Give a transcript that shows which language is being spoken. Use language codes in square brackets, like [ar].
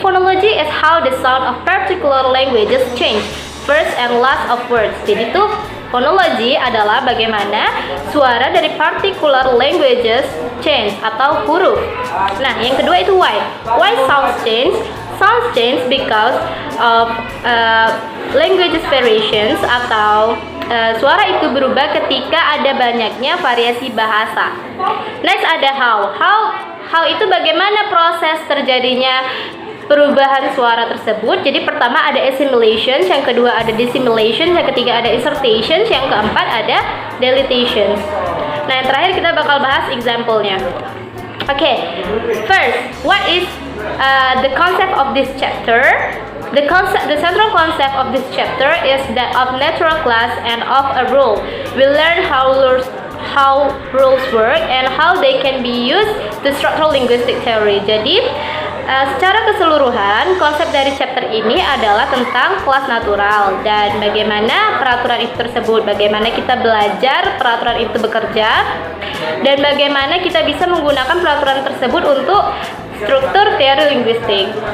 [en] Phonology is how the sound of particular languages change first and last of words. [id] Jadi itu phonology adalah bagaimana suara dari [en] particular languages change [id] atau huruf. Nah, yang kedua itu why. [en] Why sounds change? Sounds change because of languages variations [id] atau suara itu berubah ketika ada banyaknya variasi bahasa. Next ada how. How itu bagaimana proses terjadinya perubahan suara tersebut. Jadi pertama ada assimilations, yang kedua ada dissimilation, yang ketiga ada insertions, yang keempat ada deletions. Nah, yang terakhir kita bakal bahas example-nya. [en] Okay, first, what is the concept of this chapter? The central concept of this chapter is that of natural class and of a rule. We learn how rules work and how they can be used to structural linguistic theory. [id] Jadi secara keseluruhan konsep dari chapter ini adalah tentang kelas natural dan bagaimana peraturan itu tersebut, bagaimana kita belajar peraturan itu bekerja, dan bagaimana kita bisa menggunakan peraturan tersebut untuk struktur teori linguistik.